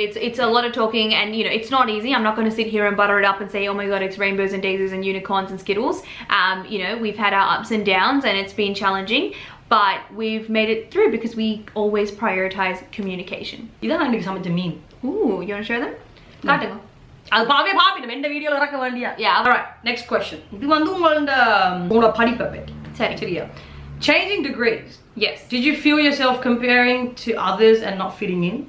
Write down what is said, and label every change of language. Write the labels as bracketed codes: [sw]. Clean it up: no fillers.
[en] It's a lot of talking, and you know, it's not easy. I'm not going to sit here and butter it up and say, oh my god, it's rainbows and daisies and unicorns and skittles. You know, we've had our ups and downs and it's been challenging, but we've made it through because we always prioritize communication. [ta] இதான் எனக்கு சமைச்ச மீன். [en] Ooh, you want to share them? [ta] காட்டுங்க. அது பாப்போம் இந்த வீடியோல இறக்க வேண்டியா. [en] Yeah. All right, next question. [ta] இது வந்து உங்களோட படிப்பை பத்தி. சரியா? [en] Changing degrees. Yes. Did you feel yourself comparing to others and not fitting in?